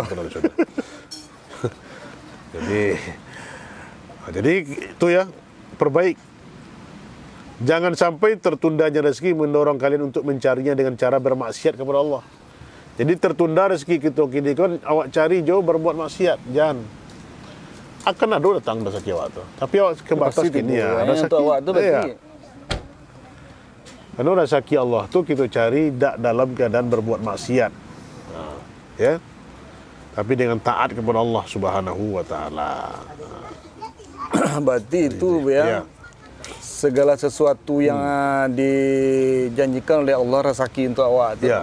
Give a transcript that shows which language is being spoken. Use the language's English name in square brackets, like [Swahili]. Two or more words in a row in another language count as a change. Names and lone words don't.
[Indonesian] Betul. Jadi itu ya, perbaik. Jangan sampai tertundanya rezeki mendorong kalian untuk mencarinya dengan cara bermaksiat kepada Allah. [Minangkabau] Jadi tertunda rezeki kita kini kan awak cari jauh berbuat maksiat. Jangan. Akan ada datang rezeki awak tu. Tapi awak kebatas kini ya. Rezeki awak tu berarti. [Indonesian] Karena rezeki Allah tu kita cari tak dalam keadaan berbuat maksiat. Ya. Tapi dengan taat kepada Allah [Arabic] Subhanahu wa taala. [Indonesian] Berarti itu ya. Segala sesuatu yang dijanjikan oleh Allah rezeki untuk awak tu.